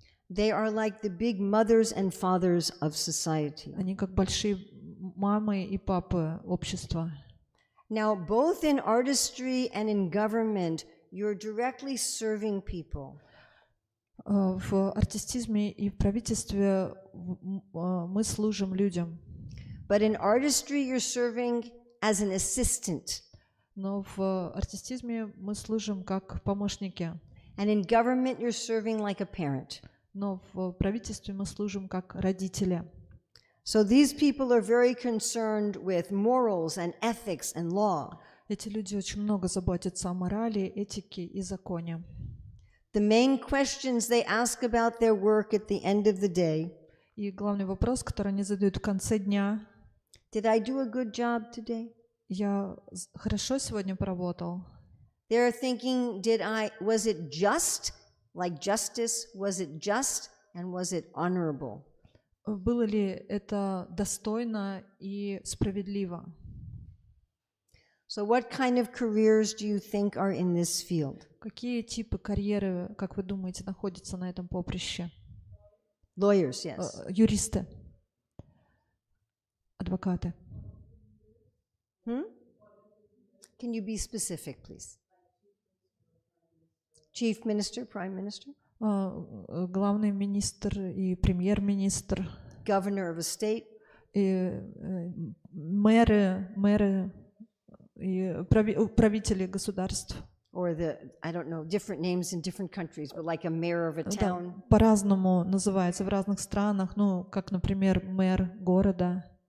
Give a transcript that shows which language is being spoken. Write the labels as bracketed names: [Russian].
[English] They are like the big mothers and fathers of society. [Russian] Они как большие мамы и папы общества. [English] Now, both in artistry and in government, you're directly serving people. [Russian] В артистизме и в правительстве мы служим людям. [English] But in artistry, you're serving as an assistant. [Russian] Но в артистизме мы служим как помощники. [English] And in government, you're serving like a parent. [Russian] Но в правительстве мы служим как родители. [English] So these people are very concerned with morals and ethics and law. [Russian] Эти люди очень много заботятся о морали, этике и законе. [English] The main questions they ask about their work at the end of the day. [Russian] И главный вопрос, который они задают в конце дня: [English] Did I do a good job today? [Russian] я хорошо сегодня поработал? [English] They're thinking, was it just, like justice, was it just, and was it honorable? [Russian] Было ли это достойно и справедливо? [English] So what kind of careers do you think are in this field? [Russian] Какие типы карьеры, как вы думаете, находятся на этом поприще? [English] Lawyers, yes. [Russian] Юристы, адвокаты. [English] Can you be specific, please? Chief Minister, Prime Minister? [Russian] Главный министр и премьер-министр. [English] Governor of a state? [Russian] И мэры и правители государств. [English] Or I don't know, different names in different countries, but like a mayor of a town? [Russian] По-разному называется в разных странах, ну, как, например, мэр города.